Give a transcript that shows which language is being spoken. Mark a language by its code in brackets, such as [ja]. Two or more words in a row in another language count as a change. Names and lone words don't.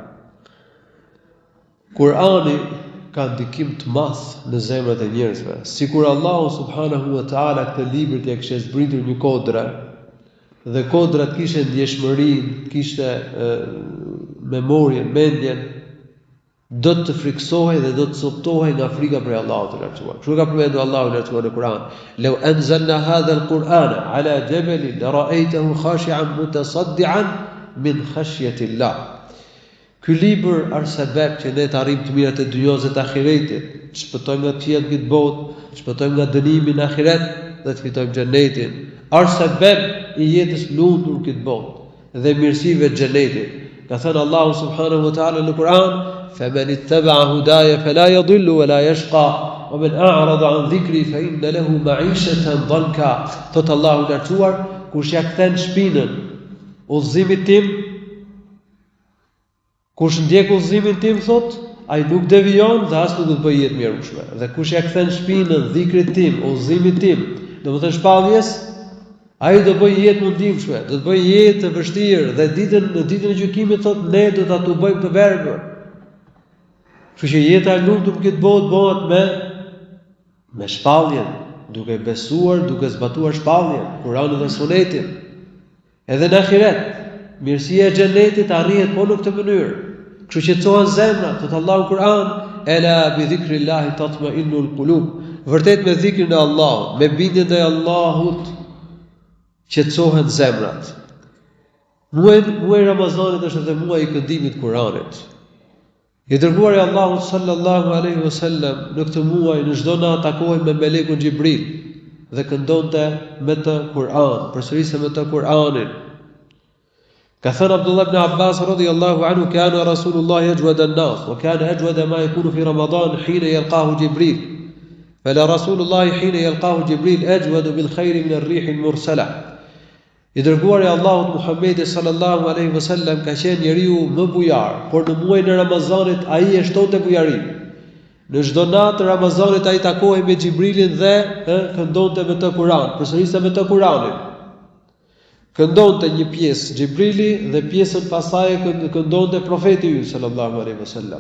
[sq] Kurani ka ndikim të madh në zemrat e njerëzve, sikur Allahu [ar] سبحانه وتعالى [sq] këtë libër t'i kishte zbritur një kodre, dhe kodrat kishte ndjeshmërinë, kishte memorien, mendjen, do të friksohej dhe do të soptohej nga frika për Allahut të lartësuar. Kështu ka përmendur Allahu i lartësuar në Kur'an: [ar] "لو أنزلنا هذا القرآن على جبل لرأيته خاشعا متصدعا من خشية الله." [sq] Ky libër është sebeb që ne të arrijmë të mirat e dunjos dhe të ahiretit, të shpëtojmë nga qiellët këtë botë, të shpëtojmë nga dënimi në ahiret dhe të fitojmë xhenetin. Është sebeb i jetës lumtur këtë botë dhe mirësive të xhenetit. Ka thënë Allahu [ar] سبحانه وتعالى [sq] në Kur'an: [ar] "فمن اتبع هداي فلا يضل ولا يشقى ومن أعرض عن ذكري فإن له معيشة ضنكا." [sq] Thot Allahu i lartësuar: kush ja kthen shpinën udhëzimit tim, kush ndjek udhëzimin tim, thot, ai nuk devijon dhe as nuk do të bëjë jetë mjerueshme. Dhe kush ja kthen shpinën dhikrit tim, udhëzimit tim, domethënë shpalljes, ai do bëjë jetë mundimshme, do të bëjë jetë të vështirë dhe në ditën e gjykimit thot ne do ta tubojmë të verbër. Kështu që jeta e lumtur këtë botë bëhet me shpalljen, duke besuar, duke zbatuar shpalljen, Kur'anin dhe Sunetin. Edhe në ahiret, mirësia e xhenetit arrihet po në këtë mënyrë. Kështu që qetësohen zemrat, thot Allahu Kur'an: [ar] "ألا بذكر الله تطمئن القلوب." [sq] Vërtet me dhikrin e Allahut, me bindjen e Allahut, qetësohen zemrat. Muaji Ramazanit është edhe muaji i këndimit të Kuranit. I dërguari i Allahut [ar] صلى الله عليه وسلم [sq] në këtë muaj në çdo natë takohej me melekun Xhibril dhe këndonte me të Kur'an, përsërisë me të Kur'anin. Ka thënë [ar] Abdullah ibn Abbas رضي الله عنه كان رسول الله أجود الناس وكان أجود ما يكون في رمضان حين يلقاه جبريل. فلرسول الله حين يلقاه جبريل أجود بالخير من الريح المرسلة." [sq] I dërguari i Allahut Muhammedi [ar] صلى الله عليه وسلم [sq] ka qenë njeriu më bujar, por në muajin e Ramazanit ai e shtonte bujarinë. Në çdo natë të Ramazanit ai takohej me Xhibrilin dhe këndonte me të Kur'an, përsërisë me të Kur'anin. Këndonte një pjesë Xhibrili dhe pjesën pasaj këndonte profeti ynë [ar] صلى الله عليه وسلم.